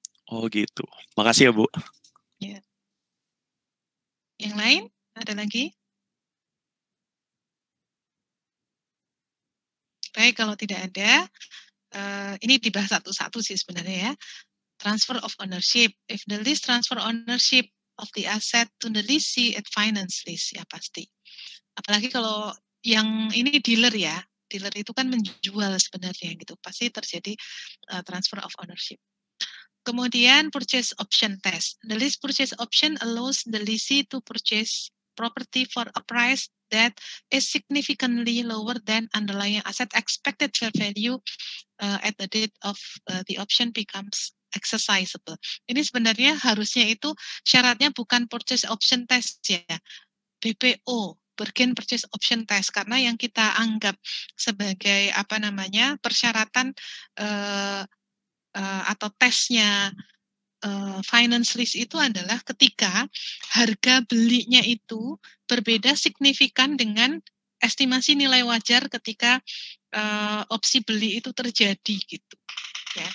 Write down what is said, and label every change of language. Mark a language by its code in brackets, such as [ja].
[id] Oh gitu. Makasih ya Bu. Ya. Yang lain? Ada lagi? Baik, kalau tidak ada, ini dibahas satu-satu sih sebenarnya ya. [en] Transfer of ownership. If the lease transfer ownership of the asset to the lessee at finance lease, [id] ya pasti. Apalagi kalau yang ini dealer ya. Dealer itu kan menjual sebenarnya gitu. Pasti terjadi transfer of ownership. Kemudian purchase option test. [en] The lease purchase option allows the lessee to purchase property for a price that is significantly lower than underlying asset expected fair value at the date of the option becomes exercisable. [id] Ini sebenarnya harusnya itu syaratnya bukan purchase option test ya, BPO, bargain purchase option test, karena yang kita anggap sebagai persyaratan atau tesnya finance lease itu adalah ketika harga belinya itu berbeda signifikan dengan estimasi nilai wajar ketika opsi beli itu terjadi gitu ya.